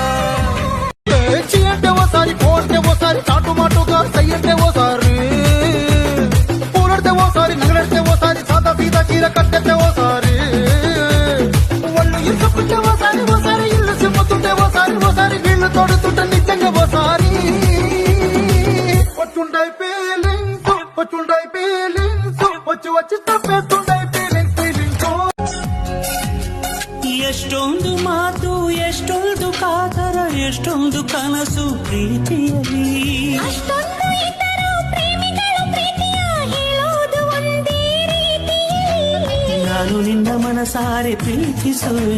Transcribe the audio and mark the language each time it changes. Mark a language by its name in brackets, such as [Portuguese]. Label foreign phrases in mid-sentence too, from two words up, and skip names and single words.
[Telugu] అంటే ఓసారి కోడితే ఓసారి చాటుమాటుగా సయ్యంటే ఓసారి పూలడితే ఓసారి నగలడితే ఓసారి సాదా సీదా చీర కట్టెతే ఓసారి ఒళ్ళు ఇసుకుంటే ఓసారి ఓసారి ఇల్లు సిమ్ముతుంటే ఓసారి ఓసారి వీళ్ళు తోడుతుంటే నిజంగా ఓసారి వచ్చుండై ఫీలింగ్స్ వచ్చుండై ఫీలింగ్స్ వచ్చి వచ్చి తప్పేస్తుండై [English] feelings feelings. [Kannada] ಎಷ್ಟೊಂದು ಮಾತು ಎಷ್ಟೊಂದು ಕಾತರ ಎಷ್ಟೊಂದು ಕನಸು ಪ್ರೀತಿಯಲ್ಲಿ. ಅಷ್ಟೊಂದು ಇದ್ದರೂ ಪ್ರೇಮಿಗಳು ಪ್ರೀತಿಯ ಹೇಳೋದು ಒಂದೇ ರೀತಿಯಲ್ಲಿ. ನಾನು ನಿನ್ನ ಮನಸಾರೆ ಪ್ರೀತಿಸುವೆ,